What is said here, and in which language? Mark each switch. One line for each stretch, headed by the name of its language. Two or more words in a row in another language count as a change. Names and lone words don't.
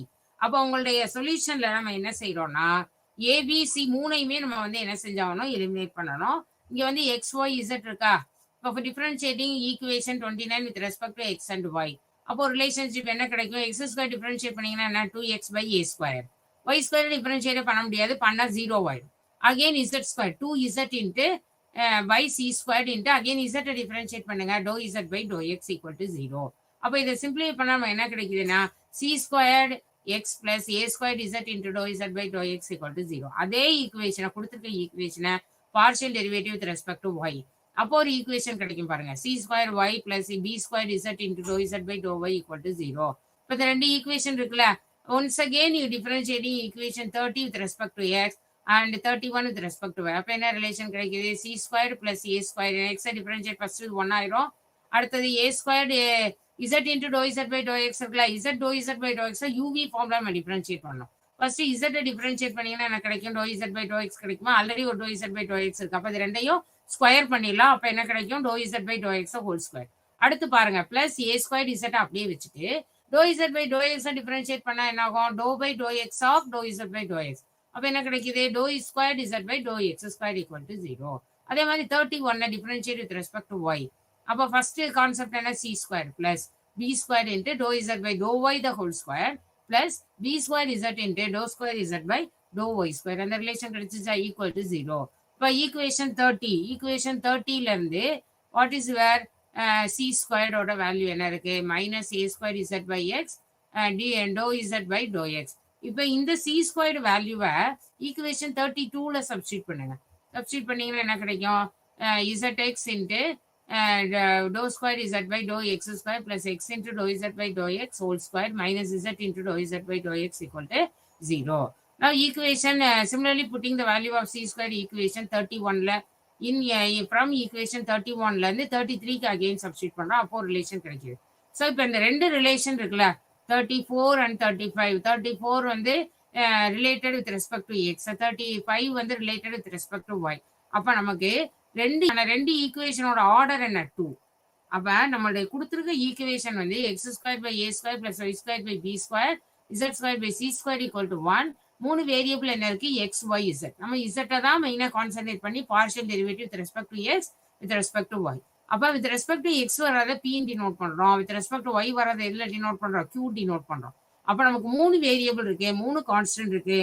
Tamil: அப்போ உங்களுடைய சொல்யூஷன்ல நம்ம என்ன செய்யறோம்னா ABC 3ஐயுமே நம்ம வந்து என்ன செஞ்சாகணும்? எலிமினேட் பண்ணணும். இங்க வந்து XY Z இருக்கா?
English: இப்போ differentiating equation 29 with respect to X and Y.
Tamil: அப்போ ரிலேஷன்ஷிப் என்ன கிடைக்கும்?
English: X square
Tamil: டிஃபரன்ஷியேட் பண்ணீங்கன்னா என்ன?
English: 2x by A ஸ்கொயர். Y square
Tamil: டிஃபரன்ஷியேட் பண்ண முடியாது, பண்ணா 0 ஆயிடும்.
English: again Z square 2Z into by C square into again Z differentiate பண்ணுங்க, dou Z by dou X equal to 0.
Tamil: அப்போ இதை சிம்பிளை பண்ணா நம்ம என்ன கிடைக்குதுன்னா
English: C squared x plus a squared z into dou z by dou x equal to 0.
Tamil: அதே ஈக்குவேஷனை கொடுத்துருக்க ஈக்குவேஷனை
English: partial derivative with respect to y.
Tamil: அப்போ ஒரு ஈக்குவேஷன் கிடைக்கும் பாருங்க,
English: c square y plus b squared z into dou z by dou y equal to 0.
Tamil: இப்போ இந்த 2 ஈக்குவேஷன் இருக்குல்ல,
English: once again you differentiating equation 30 with respect to x and 31 with respect to y.
Tamil: அப்போ என்ன ரிலேஷன் கிடைக்குது?
English: c squared plus a squared, x differentiate first 1 ஆயிரும். அடுத்தது a squared z into dou z by dou x இருக்குல்ல, z dou z by dou x uv ஃபார்ம்ல நம்ம டிஃபரன்ஷியேட் பண்ணணும். first z differentiate
Tamil: பண்ணீங்கன்னா என்ன கிடைக்கும்?
English: dou z by dou x கிடைக்குமா? ஆல்ரெடி ஒரு dou z by dou x இருக்கு.
Tamil: அப்ப இது ரெண்டையும் ஸ்கொயர் பண்ணிடலாம். அப்ப என்ன கிடைக்கும்?
English: dou z by dou x whole square.
Tamil: அடுத்து பாருங்க,
English: plus a square z
Tamil: அப்படியே வச்சுட்டு
English: dou z by dou x டிஃபரன்ஷியேட்
Tamil: பண்ணா என்ன ஆகும்?
English: dou by dou x ஆஃப் dou z by dou x.
Tamil: அப்ப என்ன கிடைக்குது?
English: dou ஸ்கொயர் z by dou x square equal to 0.
Tamil: அதே மாதிரி
English: 31 differentiate with respect to y. அப்ப first concept என்ன? c square plus b square into dou z by dou y the whole square plus b square z into dou square z by dou y square.
Tamil: அந்த ரிலேஷன் கிடைச்சிச்சா?
English: equal to 0.
Tamil: இப்போ ஈக்குவேஷன் 30 ல இருந்து
English: what is where
Tamil: c ஸ்கொயரோட வேல்யூ என்ன இருக்கு?
English: minus a square z by x dou z by dou x.
Tamil: இப்போ இந்த
English: c square value
Tamil: ஈக்குவேஷன் 32ல சப்ஸ்டிட் பண்ணுங்க. சப்ஸ்டிட் பண்ணீங்கன்னா என்ன கிடைக்கும்?
English: zx into dou square z by dou x square plus x into dou z by dou x whole square minus z into dou z by dou x equal to 0. Now equation similarly putting the value of c square equation 31 ல from equation 31
Tamil: ல இருந்து
English: 33 க்கு again substitute
Tamil: பண்றோம். அப்போ ரிலேஷன் கிடைக்குது. ஸோ இப்போ இந்த 2 ரிலேஷன் இருக்குல்ல, 34 and 35.
English: 34 வந்து related with respect to x, 35 வந்து related with respect to y.
Tamil: அப்போ நமக்கு ரெண்டு ஈக்குவேஷனோட ஆர்டர் என்ன?
English: 2.
Tamil: அப்ப நம்மளுடைய கொடுத்திருக்க ஈக்குவேஷன் வந்து
English: x square by a square plus y square by b square z square by c square equal to 1. 3 variable
Tamil: என்ன இருக்கு?
English: x y z.
Tamil: நம்ம z தான் மெயினா கான்சென்ட்ரேட் பண்ணி
English: partial derivative with respect to x with respect to y.
Tamil: அப்ப
English: with respect to x
Tamil: வரத p டினோட் பண்றோம்,
English: with respect to y
Tamil: வரத எதுல டினோட் பண்றோம்? q டினோட் பண்றோம். அப்ப நமக்கு 3 வேரியபிள் இருக்கு, 3 கான்ஸ்டன்ட் இருக்கு.